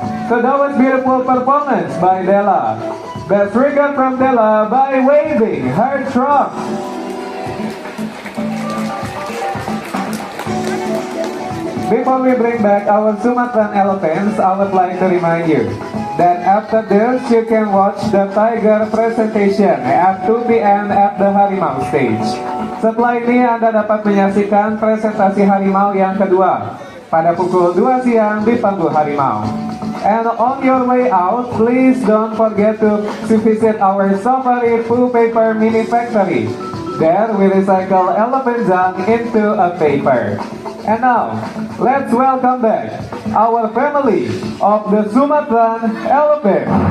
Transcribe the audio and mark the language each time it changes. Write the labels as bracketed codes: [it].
[en] So that was beautiful performance by Della. Best regard from Della by waving her trunk. Before we bring back our Sumatran elephants, I would like to remind you that after this you can watch the tiger presentation at 2 p.m. at the Harimau stage. [id] Setelah ini Anda dapat menyaksikan presentasi harimau yang kedua pada pukul 2 siang di panggung harimau. [en] And on your way out, please don't forget to visit our Safari Poo Paper Mini Factory. There we recycle elephant dung into a paper. And now, let's welcome back our family of the Sumatran elephant.